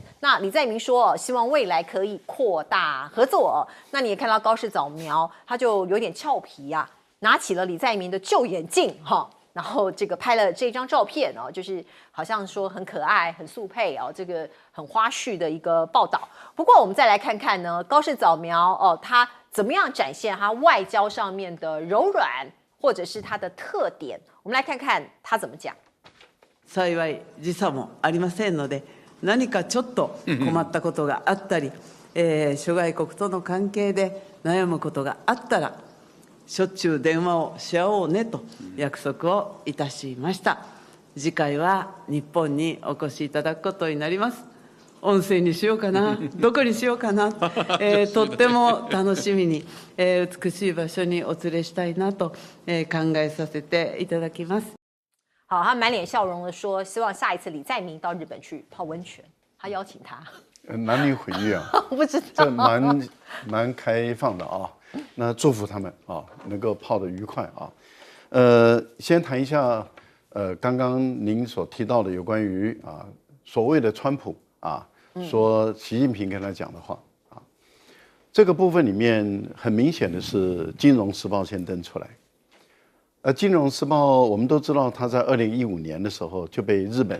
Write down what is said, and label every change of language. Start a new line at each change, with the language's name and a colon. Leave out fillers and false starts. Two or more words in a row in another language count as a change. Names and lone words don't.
Chinese: 那李在明说希望未来可以扩大合作那你也看到高市早苗他就有点俏皮拿起了李在明的旧眼镜然后这个拍了这张照片就是好像说很可爱、很速配这个很花絮的一个报道。不过我们再来看看呢，高市早苗他怎么样展现他外交上面的柔软，或者是他的特点。我们来看看他怎么讲。
Japanese: 幸い時差もありませんので、何かちょっと困ったことがあったり、諸外国との関係で悩むことがあったら。しょっちゅう電話をし合おうねと約束をいたしました。次回は日本にお越しいただくことになります。温泉にしようかな、どこにしようかな、とっても楽しみに、美しい場所にお連れしたいなと、考えさせていただきます。
Chinese: 好，他满脸笑容的说，希望下一次李在明到日本去泡温泉，他邀请他。男女混浴我不知道，这蛮开放的那祝福他们能够泡得愉快先谈一下刚刚您所提到的有关于所谓的川普说习近平跟他讲的话这个部分里面很明显的是《金融时报》先登出来。《金融时报》我们都知道，他在2015年的时候就被日本